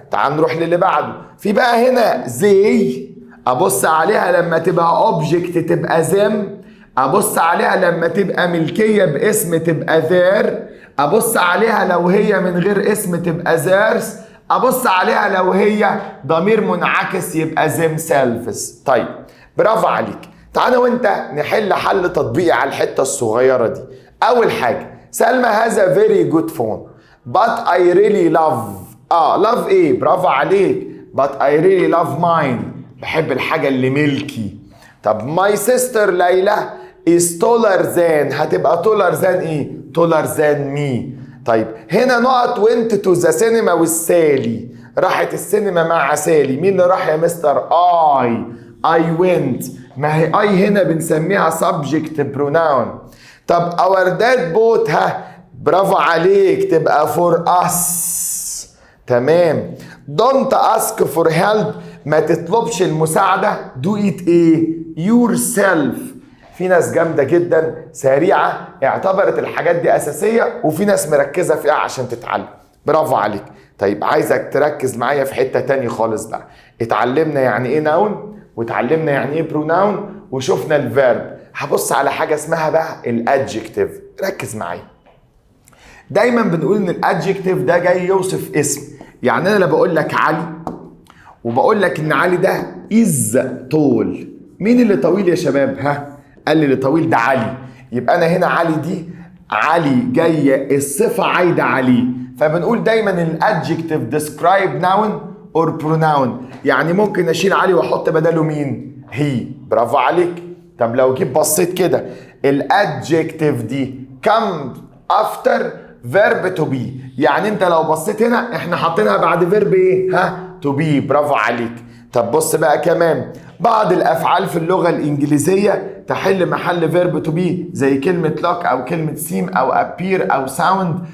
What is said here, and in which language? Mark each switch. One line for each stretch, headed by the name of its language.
Arabic: تعال نروح للي بعده. في بقى هنا زي، ابص عليها لما تبقى اوبجكت تبقى ذم، ابص عليها لما تبقى ملكيه باسم تبقى ذير، ابص عليها لو هي من غير اسم تبقى ذيرز، ابص عليها لو هي ضمير منعكس يبقى themselves. طيب برافو عليك. تعالى وانت نحل حل تطبيقي على الحته الصغيره دي.
English: اول حاجه، Salma has a very good phone but I really love.
Arabic: love ايه؟ برافو عليك.
English: but I really love mine،
Arabic: بحب الحاجه اللي ملكي.
English: طب my sister Layla is taller than، هتبقى taller than ايه؟ taller than me.
Arabic: طيب هنا نقط
English: went to the cinema with
Arabic: سالي، راحت السينما مع سالي. مين اللي راح يا مستر؟
English: I went.
Arabic: ما هي I هنا بنسميها subject pronoun. طب
English: our dad bought،
Arabic: ها، برافو عليك، تبقى
English: for us.
Arabic: تمام.
English: don't ask for help، ما تطلبش المساعدة. do it ايه؟ yourself.
Arabic: في ناس جامدة جدا سريعة اعتبرت الحاجات دي أساسية، وفي ناس مركزة فيها عشان تتعلم. برافو عليك. طيب عايزك تركز معايا في حتة تاني خالص بقى. اتعلمنا يعني ايه ناون، واتعلمنا يعني ايه بروناون، وشفنا الفيرب. هبص على حاجة اسمها بقى الادجكتيف. ركز معايا. دايما بنقول ان الادجكتيف ده جاي يوصف اسم. يعني انا بقول لك علي، وبقول لك ان علي ده از طول. مين اللي طويل يا شباب؟ ها؟ قال لي اللي طويل ده علي. يبقى انا هنا علي دي، علي جايه الصفه عايده عليه. فبنقول دايما الادجكتيف
English: describe noun or pronoun.
Arabic: يعني ممكن اشيل علي واحط بداله مين؟ هي. برافو عليك. طب لو جيت بصيت كده، الادجكتيف دي
English: come after verb to be.
Arabic: يعني انت لو بصيت هنا احنا حاطينها بعد فيرب ايه؟ ها؟
English: to be.
Arabic: برافو عليك. طب بص بقى كمان، بعض الافعال في اللغه الانجليزيه تحل محل فيرب تو بي، زي كلمه لوك او كلمه سيم او ابير او ساوند.